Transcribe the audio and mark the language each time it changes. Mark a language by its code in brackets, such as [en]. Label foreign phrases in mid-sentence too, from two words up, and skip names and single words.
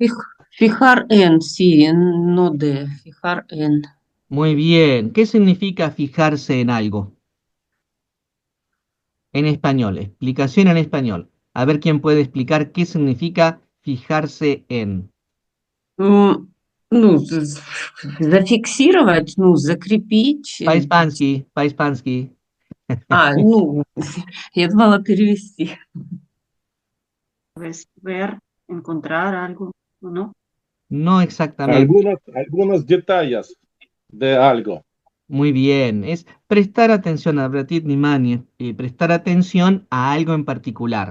[es] Fijar en, sí, no de, fijar en. Muy bien. ¿Qué significa fijarse en algo? En español, explicación en español. A ver quién puede explicar qué significa fijarse en. [ru] Ну, зафиксировать, ну, закрепить. Paispansky, Paispansky. Ну, я думала перевести. [es] Pues, ver, encontrar algo, ¿o no? No exactamente. Algunos detalles de algo. Muy bien. Es prestar atención, advertir внимание, prestar atención a algo en particular.